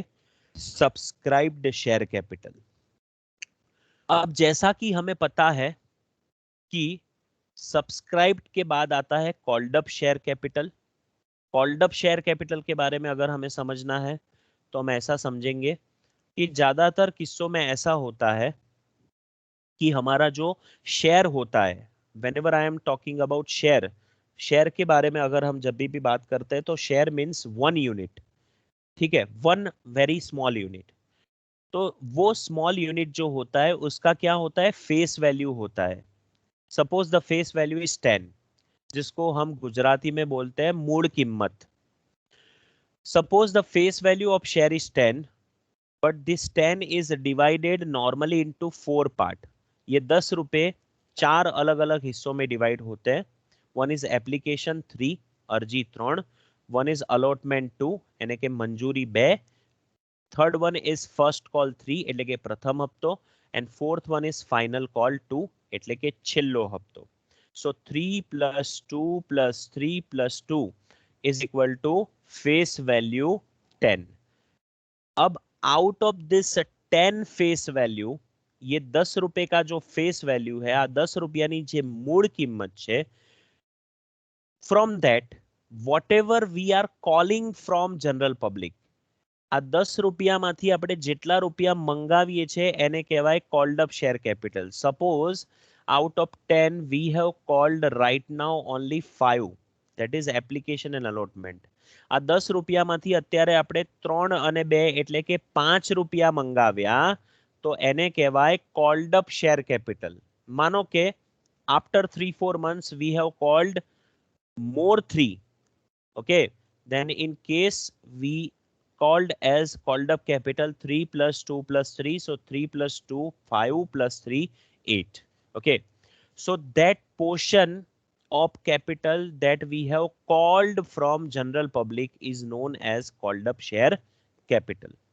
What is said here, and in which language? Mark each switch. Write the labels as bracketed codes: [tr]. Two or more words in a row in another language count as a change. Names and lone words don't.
[en] subscribed share capital. [hi] अब जैसा कि हमें पता है कि सब्सक्राइब्ड के बाद आता है [en] called up share capital. called up share capital [hi] के बारे में अगर हमें समझना है तो हम ऐसा समझेंगे कि ज्यादातर किस्सों में ऐसा होता है कि हमारा जो शेयर होता है, [en] whenever I am talking about [hi] शेयर, शेयर के बारे में अगर हम जब भी बात करते हैं तो [en] share means 1 unit. [hi] ठीक है, 1 [en] very small unit. [hi] तो वो [en] small unit [hi] जो होता है उसका क्या होता है? [en] face value [hi] होता है. [en] suppose the face value is 10, [hi] जिसको हम गुजराती में बोलते हैं मूल कीमत. [en] suppose the face value of share is 10, but this 10 is divided normally into 4 part. [hi] ये 10 रुपए 4 अलग अलग हिस्सों में डिवाइड होते हैं. [en] one is application 3, અરજી 3. one is allotment 2, [hi] यानी कि मंजूरी 2. [en] third one is first call 3, [gu] એટલે કે પ્રથમ હપ્તો. [en] and fourth one is final call 2, [gu] એટલે કે છેલ્લો હપ્તો. [en] So 3 plus 2 plus 3 plus 2 is equal to face value 10. [hi] अब [en] out of this 10 face value, [hi] ये 10 रुपए का जो [en] face value [hi] है, [gu] આ 10 રૂપિયાની જે મૂળ કિંમત છે, [en] from that whatever we are calling from general public, [gu] આ 10 રૂપિયામાંથી આપણે જેટલા રૂપિયા મંગાવીએ છે એને કહેવાય [en] called up share capital. Suppose out of 10 we have called right now only 5, that is application and allotment. [gu] આ 10 રૂપિયામાંથી અત્યારે આપણે 3 અને 2 એટલે કે 5 રૂપિયા મંગાવ્યા, તો એને કહેવાય [en] called up share capital. [gu] માનો કે [en] after 3-4 months we have called more 3, okay, then in case we called as called up capital 3 plus 2 plus 3, so 3 plus 2 5 plus 3 8. Okay, so that portion of capital that we have called from general public is known as called up share capital.